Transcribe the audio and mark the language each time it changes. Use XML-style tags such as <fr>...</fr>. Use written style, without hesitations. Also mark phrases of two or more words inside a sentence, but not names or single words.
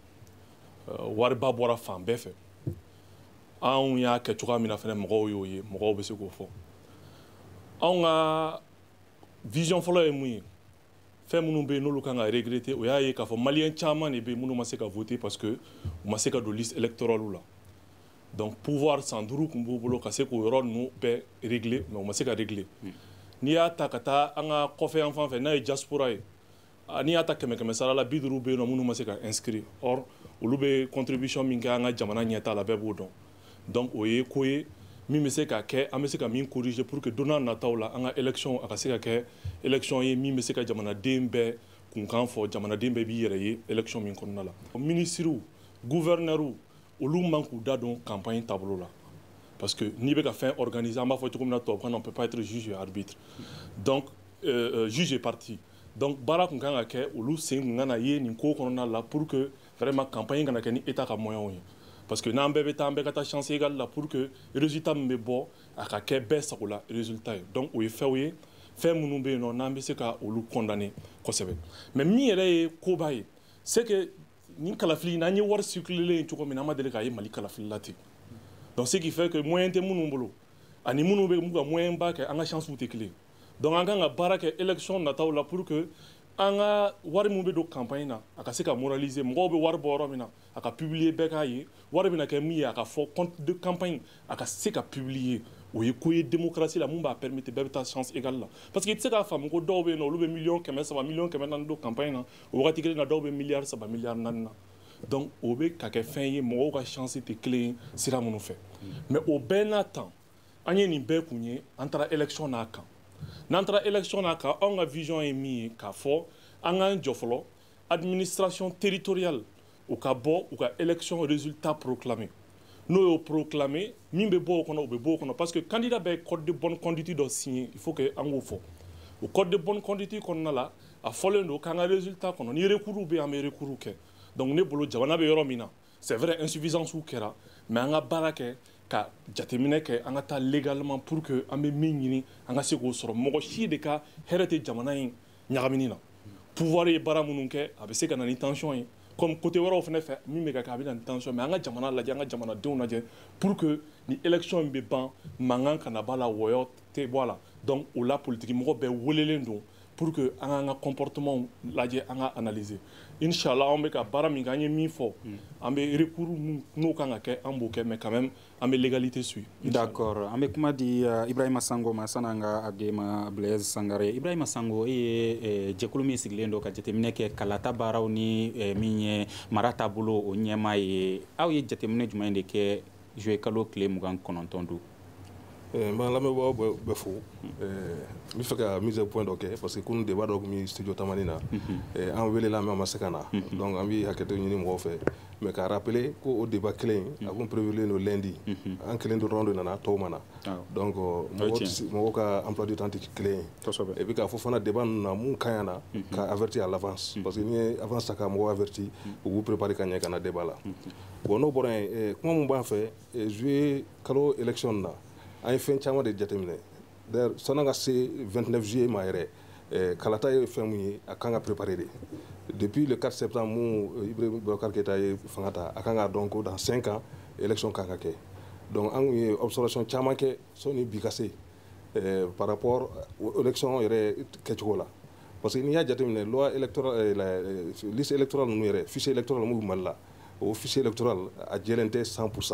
<bm>wariba bɔra fan bɛɛ fɛ anw y'a kɛ cogoya min na fɛnɛ mɔgɔw y'o ye mɔgɔw bɛ se k'o fɔ anw ka vision fɔlɔ ye mun ye fɛn minnu bɛ yen n'olu kan ka regretter o y'a ye k'a fɔ maliyɛn caman de bɛ yen minnu ma se ka voter</bm> <fr>parce que</fr> <bm>u ma se ka don</bm> <fr>liste électorale</fr> <bm>la</bm> <fr>donc pouvoir</fr> <bm>san 5 tun b'u bolo ka se k'o yɔrɔ ninnu bɛɛ régler mais u ma se ka régler n'i y'a ta ka taa an ka kɔfɛ yan fan fɛ n'a ye diaspora ye n'i y'a ta 100-100 sara la 50 bɛ yen nɔ minnu ma se ka inscrire or olu bɛ contribution min kɛ an ka jamana ɲɛtaa la bɛɛ b'o dɔn donc o ye ko ye min bɛ se ka kɛ an bɛ se ka min corriger</bm> <fr>pour que</fr> <bm>don n'a nataw la an ka élection a ka se ka kɛ élection ye min bɛ se ka jamanaden bɛɛ kunkan fɔ jamanaden bɛɛ b'i yɛrɛ ye élection min kɔnɔna la</bm> <fr>ministres gouverneurs</fr> <bm>olu man k'u da don campagne taabolo la</bm> <fr>parce que</fr> <bm>n'i bɛ ka fɛn organiser an b'a fɔ cogo min na tubabukan na</bm> <fr>on peut pas être juge et arbitre donc juge et partie</fr> <bm>donc baara kun kan ka kɛ olu sen kun kan na ye nin ko kɔnɔna la</bm> <fr>pour que vraiment campagne</fr> <bm>kana kɛ ni état ka moyen ye</bm> <fr>parce que</fr> <bm>n'an bɛɛ bɛ taa an bɛɛ ka taa</bm> <fr>chance égale</fr> <bm>la</bm> <fr>pour que résultat</fr> <bm>min bɛ bɔ a ka kɛ bɛɛ sago la résultat ye donc o ye fɛnw ye fɛn minnu bɛ yen nɔ n'an bɛ se ka olu condamner kosɛbɛ mais min yɛrɛ ye koba ye</bm> <fr>c'est que</fr> <bm>nin kalafili n'an ye wari circuler yen cogo min na an ma deli k'a ye Mali kalafili la ten</bm> <fr>donc ce qui fait que moyen</fr> <bm>tɛ minnu bolo ani minnu bɛ mun ka moyen ba kɛ an ka chance tɛ kelen donc an kan ka baara kɛ élection nataw la</bm> <fr>pour que</fr> <bm>an ka wari min bɛ don campagne na a ka se ka moraliser mɔgɔw bɛ wari bɔ yɔrɔ min na a ka publier bɛɛ k'a ye wari bɛna kɛ min ye a ka fɔ</bm> <fr>compte de campagne</fr> <bm>a ka se ka publier o ye ko ye démocratie la mun b'a permettre bɛɛ bɛ taa</bm> <fr>chance égale</fr> <bm>la</bm> <fr>parce que</fr> <bm>i tɛ se k'a faamu ko dɔw bɛ yen nɔ olu bɛ miliyɔn 300 miliyɔn 400 don campagne na o wagati kelen na dɔw bɛ miliyari 3 miliyari 4 na donc o bɛ ka kɛ fɛn ye mɔgɔw ka chance tɛ kelen ye sira minnu fɛ mais o bɛɛ n'a temps an ye nin bɛɛ kun ye an taara élection n'a kan n'an taara élection n'a kan anw ka vision ye min ye k'a fɔ an k'an jɔ fɔlɔ</bm> <fr>administration territoriale</fr> <bm>u ka bɔ u ka</bm> <fr>élection résultat proclamé</fr> <bm>n'o y'o proclamé min bɛ bɔ o kɔnɔ o bɛ bɔ o kɔnɔ parce que candidat bɛ</bm> <fr>code de bonne conduite</fr> <bm>dɔ signé</bm> <fr>il faut que</fr> <bm>an k'o fɔ o</bm> <fr>code de bonne conduite</fr> <bm>kɔnɔna la a fɔlen don k'an ka résultat kɔnɔ ni recours bɛ yen an bɛ recours kɛ donc ne bolo jamana bɛ yɔrɔ min na</bm> <fr>c'est vrai insuffisance</fr> <bm>kɛra mais an ka baara kɛ ka jateminɛ kɛ an ka taa</bm> <fr>légalement pour que</fr> <bm>an bɛ min ɲini an ka se k'o sɔrɔ mɔgɔ si de ka hɛrɛ tɛ jamana in ɲagamini na pouvoir ye baara minnu kɛ a bɛ se ka na ni tension ye</bm> <fr>comme côté</fr> <bm>wɛrɛw fana fɛ min bɛ ka kɛ a bɛ na ni</bm> <fr>tension mais</fr> <bm>an ka jamana lajɛ an ka jamanadenw lajɛ</bm> <fr>pour que</fr> <bm>ni élection in bɛ ban mankan kana b'a la wɔyɔ tɛ bɔ a la donc o la politique mɔgɔ bɛɛ welelen don</bm> <fr>pour que</fr> <bm>an k'an ka comportement lajɛ an ka analyser inshallah an bɛ ka baara min kɛ an ye min fɔ an bɛ recours n'o kan ka kɛ an b'o kɛ</bm> <fr>mais quand même</fr> <bm>an bɛ</bm> <fr>légalité suivre.</fr> <bm>D'accord an bɛ kuma di Ibrahima Sango ma san'an ka a di ma Blaise Sangare Ibrahima Sango e ye jɛkulu min sigilen don ka jateminɛ kɛ kalata baaraw ni min ye mara taabolo o ɲɛmaa ye aw ye jateminɛ jumɛn de kɛ juillet kalo tile 29 don. n b'an lamɛnbagaw bɛɛ fo n bɛ fɛ ka</bm> <fr>mise au point</fr> <bm>dɔ kɛ</bm> <fr>parce que</fr> <bm>kunun débat dɔ tun bɛ studio tamani na an welela mais an ma se ka na donc an bɛ hakɛto ɲini mɔgɔw fɛ mais ka rappeler ko o débat kelen a tun prévulen don lundi an kelen dɔrɔn de nana tɔw ma na donc mɔgɔw ka</bm> <fr>emploi du temps</fr> <bm>tɛ kelen ye</bm> <fr>et puis</fr> <bm>k'a fɔ fana débat ninnu na mun ka ɲi na ka</bm> <fr>avertir à l'avance parce que</fr> <bm>n'i ye avance ta ka mɔgɔw avertir u b'u préparer ka ɲɛ ka na débat la bon n'o bɔra yen kuma mun b'an fɛ juillet kalo élection na an ye fɛn caman de jateminɛ d'ailleurs sani ka se 29 juillet ma yɛrɛ kalata ye fɛn mun ye a kan ka</bm> <fr>préparer de depuis le 4 septembre</fr> <bm>mun Ibrahima Boubacar Keita ye fanga ta a kan ka dɔn ko</bm> <fr>dans 5 ans élection</fr> <bm>kan ka kɛ donc an kun ye observation caman kɛ sɔni bi ka se</bm> <fr>par rapport élection</fr> <bm>yɛrɛ kɛcogo la</bm> <fr>parce que</fr> <bm>n'i y'a jateminɛ</bm> <fr>loi électorale liste électorale</fr> <bm>ninnu yɛrɛ</bm> <fr>fichier électoral</fr> <bm>mun bɛ Mali la o</bm> <fr>fichier électoral</fr> <bm>a jɛlen tɛ 100%.</bm>